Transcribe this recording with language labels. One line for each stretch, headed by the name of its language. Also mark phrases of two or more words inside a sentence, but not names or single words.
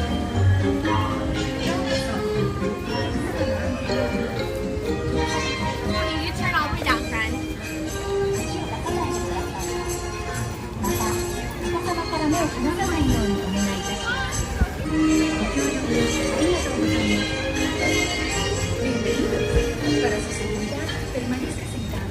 English: U-turn all the way down, friend.
Japanese: また逆さまから目を離さないようにお願いいたします。ご協力ありがとうございます。Bienvenidos.
Spanish: Para su seguridad, permanezca sentado.